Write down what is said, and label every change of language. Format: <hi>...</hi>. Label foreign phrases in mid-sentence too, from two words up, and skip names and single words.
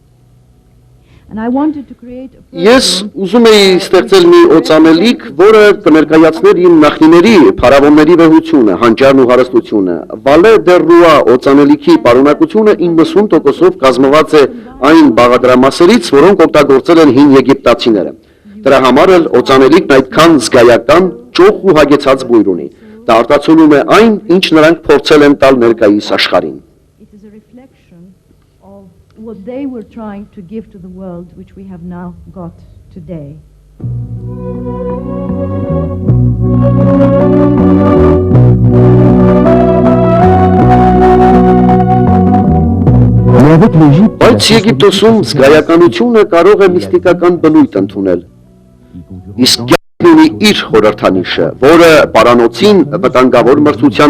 <hy>Ես ուզում էի ստեղծել մի օծանելիք, որը կներկայացներ իմ նախնիների, փարավոնների վեհությունը, հանճարն ու հարստությունը։ Վալե դեր Ռուա օծանելիքի պարունակությունը 90%-ով կազմված է այն բաղադրամասերից, որոնք օգտագործել են հին եգիպտացիները։ Դրա համար էլ օծանելիքն այդքան զգայական, ճոխ ու հագեցած բույր ունի։ Դա արտացոլում է այն, ինչ նրանք փորձել են տալ ներկայիս աշխարհին։</hy> <en>It is a reflection of what they were trying to give to the world, which we have now got today.</en> <hy>Բայց Եգիպտոսում զգայականությունը կարող է միստիկական բնույթ ընդունել։ Իսկ կյանքն ունի իր խորհրդանիշը, որը պարանոցին վտանգավոր մրցության</hy>